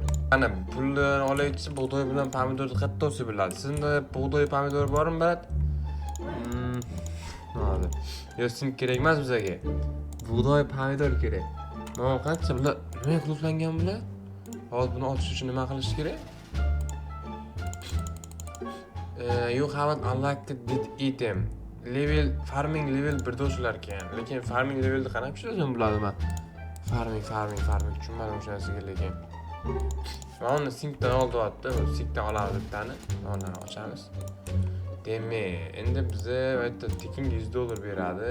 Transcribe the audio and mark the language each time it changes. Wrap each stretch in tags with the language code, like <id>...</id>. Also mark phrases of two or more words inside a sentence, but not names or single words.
<uz>Ana pulni olaychi, bug'doy bilan pomidorni qattiq seviladi. Sizda bug'doy pomidor bormi, brat? Hozir. Sim kerak emas bizga. Bug'doy pomidor kerak. Mana qancha bular nima qilib bular? Hozir buni ochish uchun nima qilish kerak?</uz> <en>You haven't unlocked this item. Farming level</en> <uz>1da o'shalar ekan. Lekin</uz> <en>farming levelni</en> <uz>qanaqa pishirishim biladimi? Farming tushunmadim o'sha narsaga lekin. Mana uni sinkdan oldiyapti. Sinkdan olamiz bittani. Mana ochamiz. Demak, endi bizga bu yerda tekinga $100 beradi.</uz>